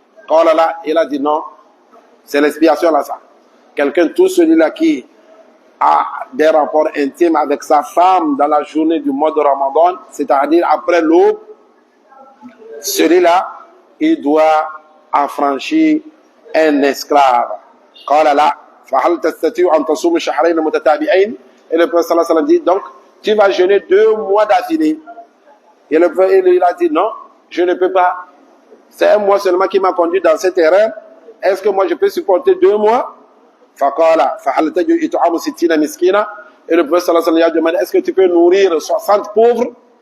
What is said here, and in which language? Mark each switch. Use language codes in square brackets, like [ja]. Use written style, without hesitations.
[fr] Oh là là, il a dit non. C'est l'expiation là ça. Quelqu'un, tout celui-là qui a des rapports intimes avec sa femme dans la journée du mois de Ramadan, c'est-à-dire après l'aube, celui-là, il doit affranchir un esclave. [ar] قال لا فهل تستطيع أن تصوم شهرين متتابعين? [fr] Et le prophète sallallahu alayhi wa sallam dit, donc, tu vas jeûner 2 mois d'affilée. Et le prophète, il a dit, non, je ne peux pas. C'est un mois seulement qui m'a conduit dans cette erreur. Est-ce que moi je peux supporter 2 mois? [ar] Faqala fahal tajid it'amu 60 miskina. [fr] Et le prophète sallallahu alayhi wa sallam a demandé, est-ce que tu peux nourrir 60 pauvres?